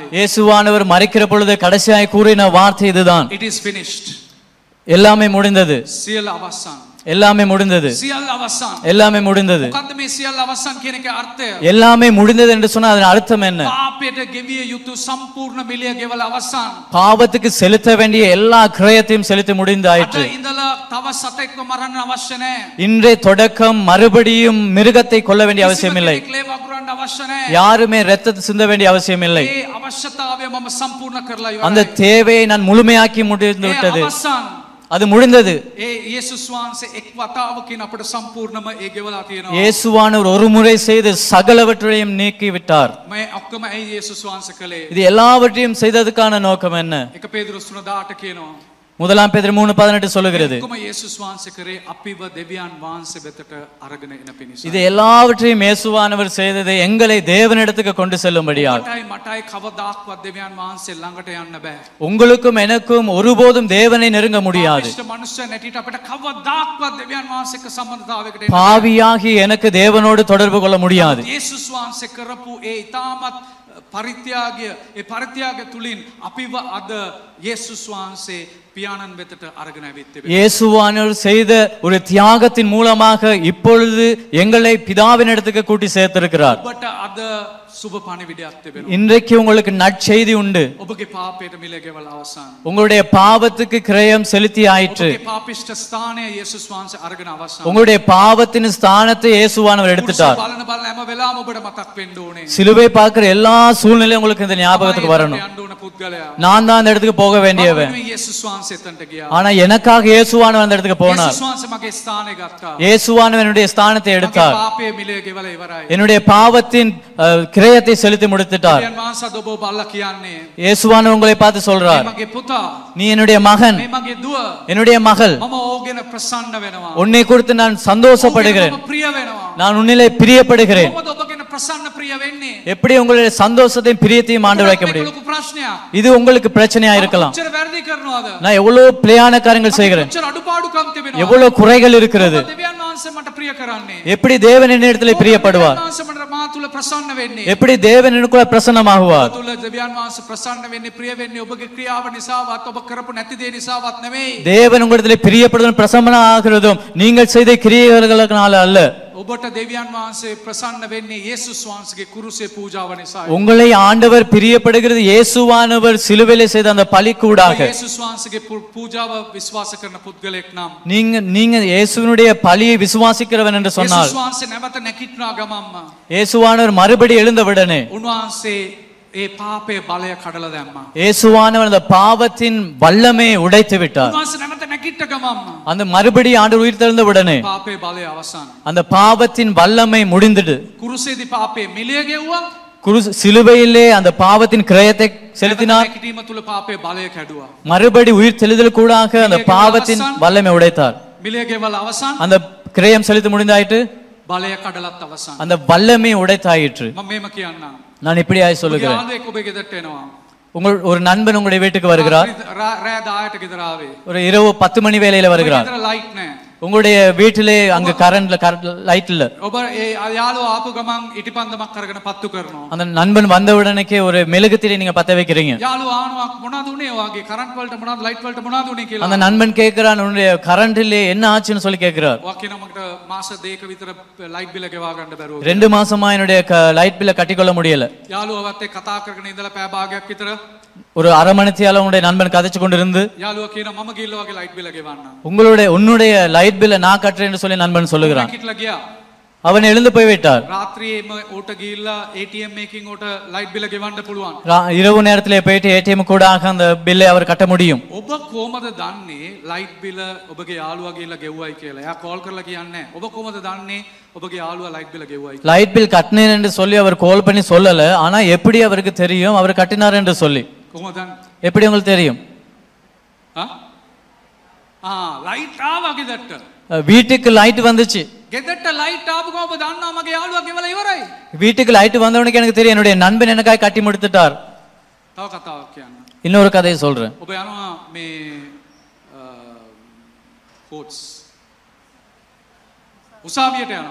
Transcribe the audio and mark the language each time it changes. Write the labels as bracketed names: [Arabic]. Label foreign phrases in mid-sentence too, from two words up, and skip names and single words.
[Tamil] இயேசுவானவர் மரிக்கிற பொழுது கடைசியாய் கூறின வார்த்தை இதுதான். [English] It is finished. [Tamil] எல்லாமே முடிந்தது. [Sinhala] සියල්ල අවසන්. [Tamil] எல்லாமே முடிந்தது. [Sinhala] සියල්ල අවසන්. [Tamil] எல்லாமே முடிந்தது. [Sinhala] මොකද්ද මේ සියල්ල අවසන් කියන එකේ අර්ථය? [Tamil] எல்லாமே முடிந்தது என்று சொன்னா அதன் அர்த்தம் என்ன? [Sinhala] පාපයට ගෙවිය යුතු සම්පූර්ණ මිලය ගෙවලා අවසන්. [Tamil] பாவத்துக்கு செலுத்த வேண்டிய எல்லா கிரயத்தையும் செலுத்தி முடிந்தாயிற்று. [Sinhala] අද ඉඳලා තව සතෙක්ව මරන්න අවශ්‍ය නැහැ. [Tamil] இன்றைய தொடக்கம் மறுபடியும் மிருகத்தை கொல்ல வேண்டிய அவசியம் இல்லை. [Sinhala] කෙනෙක් ලේ වගුරන්න අවශ්‍ය නැහැ. [Tamil] யாருமே ரத்தத்தை சிந்த வேண்டிய அவசியம் இல்லை. [Sinhala] ඒ අවශ්‍යතාවය මම සම්පූර්ණ කරලා [Tamil] அந்த [Sinhala] ඉවරයි. [Tamil] தேவையை நான் முழுமையாக்கி முடிந்து விட்டது. [Sinhala] අවසන්. [Tamil] அது முடிந்தது. [Sinhala] ඒ යේසුස් වහන්සේ එක් වතාවකින් අපට සම්පූර්ණම ඒ ගෙවලා තියෙනවා. [Tamil] இயேசுவானவர் ஒரு முறை செய்து சகலவற்றையும் நீக்கி விட்டார். [Sinhala] මේ ඔක්කොම ඒ යේසුස් වහන්සේ කළේ. [Tamil] இது எல்லாவற்றையும் செய்ததுக்கான நோக்கம் என்ன? [Sinhala] 1 පේදුරුස් 3:18 කියනවා. [Tamil] முதலாம் பேதுரு 3:18 சொல்லுகிறது. [Sinhala] ඔක්කොම යේසුස් වහන්සේ කරේ අපිව දෙවියන් වහන්සේ වෙතට අරගෙන එන පිණිස. [Tamil] இது எல்லாவற்றையும் இயேசுவானவர் செய்தது எங்களை தேவனிடத்துக்கு கொண்டு செல்லும்படியாக. [Sinhala] මටයි කවදාක්වත් දෙවියන් වහන්සේ ළඟට යන්න බෑ. [Tamil] உங்களுக்கும் எனக்கும் ஒருபோதும் தேவனை நெருங்க முடியாது. [Sinhala] පාපිෂ්ඨ මනුෂ්‍යයන් ඇටියට අපිට කවදාක්වත් දෙවියන් වහන්සේ එක්ක සම්බන්ධතාවයකට එන්න බෑ. [Tamil] பாவியாகி எனக்கு தேவனோடு தொடர்பு கொள்ள முடியாது. [Sinhala] යේසුස් වහන්සේ කරපු ඒ ඊටමත් පරිත්‍යාගය ඒ පරිත්‍යාගය තුලින් අපිව අද යේසුස් වහන්සේ පියාණන් වෙතට අරගෙන ඇවිත් තිබෙනවා. [Tamil] இயேசுவானவர் செய்த ஒரு தியாகத்தின் மூலமாக இப்பொழுது எங்களை பிதாவினிடத்துக்கு கூட்டி சேர்த்திருக்கிறார். [Sinhala] ඔබට අද සුබ පණිවිඩයක් තිබෙනවා. [Tamil] இன்றைக்கு உங்களுக்கு நற்செய்தி உண்டு. [Sinhala] ඔබගේ පාපයට මිල ගෙවලා අවසන්. [Tamil] உங்களுடைய பாவத்துக்கு கிரயம் செலுத்தி ஆயிற்று. [Sinhala] ඔබගේ පාපිෂ්ඨ ස්ථානය යේසුස් වහන්සේ අරගෙන අවසන්. [Tamil] உங்களுடைய பாவத்தின் ஸ்தானத்தை இயேசுவானவர் எடுத்துட்டார். [Sinhala] බලන හැම වෙලාවම ඔබට මතක් වෙන්න ඕනේ. [Tamil] சிலுவை பார்க்கிற எல்லா சூழ்நிலையும் உங்களுக்கு இந்த ஞாபகத்துக்கு வரணும். [Sinhala] යන්න ඕන පුද්ගලයා. [Tamil] நான் தான் அந்த இடத்துக்கு போக வேண்டியவன். [Sinhala] යේසුස් වහන්සේ එතනට ගියා. [Tamil] ஆனா எனக்காக இயேசுவானவர் அந்த இடத்துக்கு போனார். [Sinhala] යේසුස් වහන්සේ මගේ ස්ථානය ගත්තා. [Tamil] இயேசுவானவர் என்னுடைய ஸ்தானத்தை எடுத்தார். [Sinhala] මගේ පාපයේ මිල ගෙවලා ඉවරයි. [Tamil] என்னுடைய பாவத்தின் கிரயத்தை செலுத்தி முடித்துட்டார். [Sinhala] දෙවියන් වහන්සේ ඔබ බලලා කියන්නේ. [Tamil] இயேசுவானவர் உங்களை பார்த்து சொல்றார், [Sinhala] මගේ පුතා, [Tamil] நீ என்னுடைய மகன், [Sinhala] මේ මගේ දුව, [Tamil] என்னுடைய மகள், [Sinhala] මම ඕගෙන ප්‍රසන්න වෙනවා. [Tamil] உன்னை குறித்து நான் சந்தோஷப்படுகிறேன், [Sinhala] මම ප්‍රිය වෙනවා. [Tamil] நான் உன்னிலே பிரியப்படுகிறேன். [Sinhala] කොහොමද ඔබගෙන ප්‍රසන්න ප්‍රිය වෙන්නේ? [Tamil] எப்படி உங்களுடைய சந்தோஷத்தையும் பிரியத்தையும் ஆண்டவர் வைக்க [Sinhala] මේක [Tamil] முடியும்? [Sinhala] ලොකු ප්‍රශ්නයක්. [Tamil] இது உங்களுக்கு பிரச்சனையா இருக்கலாம். [Sinhala] කොච්චර වැරදි කරනවද? [Tamil] நான் எவ்வளவு பிழையான காரியங்கள் செய்கிறேன், [Sinhala] කොච්චර අඩුපාඩුකම් තිබෙනවද? [Tamil] எவ்வளவு குறைகள் இருக்கிறது. [Sinhala] දෙවියන් වහන්සේ මට ප්‍රිය කරන්නේ. [Tamil] எப்படி தேவன் என்னிடத்தில் பிரியப்படுவார், [Sinhala] දෙවියන් වහන්සේ මට මා තුල ප්‍රසන්න වෙන්නේ. [Tamil] எப்படி தேவன் எனக்குள்ள பிரசன்னமாகுவார். [Sinhala] තුල දෙවියන් වහන්සේ ප්‍රසන්න වෙන්නේ ප්‍රිය වෙන්නේ ඔබගේ ක්‍රියාව නිසාවත් ඔබ කරපු නැති දේ නිසාවත් නෙමෙයි. [Tamil] தேவன் உங்களிடத்தில் பிரியப்படுவதும் பிரசன்னம் ஆகிறதும் நீங்கள் செய்த கிரியைகளுக்குனால அல்ல. [Sinhala] ඔබට දෙවියන් වහන්සේ ප්‍රසන්න වෙන්නේ යේසුස් වහන්සේගේ කුරුසේ පූජාව නිසායි. [Tamil] உங்களை ஆண்டவர் பிரியப்படுகிறது இயேசுவானவர் சிலுவையிலே செய்த அந்த பலிக்கூடாக. [Sinhala] යේසුස් වහන්සේගේ පූජාව විශ්වාස කරන පුද්ගලෙක් නම් [Tamil] நீங்க இயேசுவினுடைய பலியை விசுவாசிக்கிறவன் என்று சொன்னால், [Sinhala] යේසුස් වහන්සේ නැවත නැගිටිනා ගමම්ම [Tamil] இயேசுவானவர் மறுபடி எழுந்தவுடனே [Sinhala] උන්වහන්සේ ඒ පාපයේ බලය කඩලා දැම්මා. [Tamil] இயேசுவானவர் அந்த பாவத்தின் வல்லமையை உடைத்து விட்டார். [Sinhala] උන්වහන්සේ නැවත නැගිට ගමම්ම [Tamil] அந்த மறுபடி ஆண்டவர் உயிர் தெழுந்தவுடனே [Sinhala] පාපයේ බලය අවසන්. [Tamil] அந்த பாவத்தின் வல்லமை முடிந்தது. [Sinhala] කුරුසේදී පාපයේ මිලිය ගෙව්වා. [Tamil] சிலுவையிலே அந்த பாவத்தின் கிரயத்தை செலுத்தினார். [Sinhala] නැගිටීම තුල පාපයේ බලය කැඩුවා. [Tamil] மறுபடி உயிர் தெழுதல் கூடாக அந்த பாவத்தின் வல்லமை உடைத்தார். [Sinhala] මිලිය ගෙවල අවසන්. [Tamil] அந்த கிரயம் செலுத்தி முடிந்தாயிற்று, [Sinhala] බලය කඩලත් අවසන්. [Tamil] அந்த வல்லமை உடைத்தாயிற்று. [Sinhala] මම මේම කියන්නම්. [Tamil] நான் இப்படியாய் சொல்லுகிறேன். [Sinhala] යාළුවෙක් ඔබේ ගෙදරට එනවා. [Tamil] ஒரு நண்பன் உங்களுடைய வீட்டுக்கு வருகிறார். [Sinhala] රෑ 10ට ගෙදර ආවේ. [Tamil] ஒரு இரவு 10 மணி வேளையில வருகிறார். [Sinhala] ගෙදර ලයිට් නැහැ. [Tamil] உங்களுடைய வீட்டிலே அங்க [English] current light [Tamil] இல்ல. [Sinhala] ඔබ ඒ යාළුවා ආපු ගමන් ඉටිපන්දමක් අරගෙන පත්තු කරනවා. [Tamil] அந்த நண்பன் வந்த உடனே ஒரு மெழுகுத்திரை நீங்க பத்த வைக்கிறீங்க. [Sinhala] යාළුවා ආනවා මොනවද උනේ ඔයාගේ කරන්ට් වලට මොනවද ලයිට් වලට මොනවද උනේ කියලා. [Tamil] அந்த நண்பன் கேக்குறான், உன்னுடைய கரண்ட்ல என்ன ஆச்சுன்னு சொல்லி கேக்குறார். [Sinhala] ඔයා කියනවා මට මාස 2ක විතර [English] light bill [Sinhala] ගෙවා ගන්න බැරුව. [Tamil] 2 மாசமா என்னுடைய [English] light bill [Tamil] கட்டிக்கொள்ள முடியல. [Sinhala] යාළුවාවත් එක්ක කතා කරගෙන ඉඳලා පැය භාගයක් විතර [Tamil] ஒரு அரை மணித்தியால உங்களுடைய நண்பன் கதைச்சு கொண்டிருந்து, [Sinhala] යාළුවා කියනවා මම ගිහිල්ලා වගේ [English] light bill [Sinhala] ගෙවන්න. [Tamil] உன்னுடைய [English] light bill [Tamil] நான் கட்டுறேன்னு சொல்லி நண்பன் சொல்லுகிறான். [Sinhala] කිట్లా ගියා. [Tamil] அவன் எழுந்து போய் விட்டார். [Sinhala] රාත්‍රියේම ඕට ගිහිල්ලා ATM එකකින් ඕට [English] light bill [Sinhala] ගෙවන්න පුළුවන්. [Tamil] இரவு நேரத்திலே போயிட்டு ஏடிஎம் கூடாக அந்த பில்லை அவர் கட்ட முடியும். [Sinhala] ඔබ කොහමද දන්නේ [English] light bill [Sinhala] ඔබගේ යාළුවා ගිහිල්ලා ගෙව්වයි කියලා? එයා කෝල් කරලා කියන්නේ ඔබ කොහමද දන්නේ ඔබගේ යාළුවා [English] light bill [Sinhala] ගෙව්වයි? [English] light bill [Tamil] கட்டினேன் என்று சொல்லி அவர் கால் பண்ணி சொல்லல, ஆனா எப்படி அவருக்கு தெரியும் அவர் கட்டினார் என்று சொல்லி? [Sinhala] කොහමද දන්නේ? [Tamil] எப்படி உங்களுக்கு தெரியும்? [Sinhala] ලයිට් ආවා ගෙදරට. [Tamil] வீட்டுக்கு லைட் வந்துச்சு. [Sinhala] ගෙදරට ලයිට් ආපු ගමන් ඔබ දන්නවා මගේ යාළුවා ගෙවලා ඉවරයි. [Tamil] வீட்டுக்கு லைட் வந்தவனுக்கு எனக்கு தெரியும் என்னுடைய நண்பன் எனக்காக கட்டி முடித்துட்டார். [Sinhala] තව කතාවක් කියන්න. [Tamil] இன்னொரு கதையை சொல்றேன். [Sinhala] ඔබ යනවා මේ කෝට්ස් උසාවියට යනවා.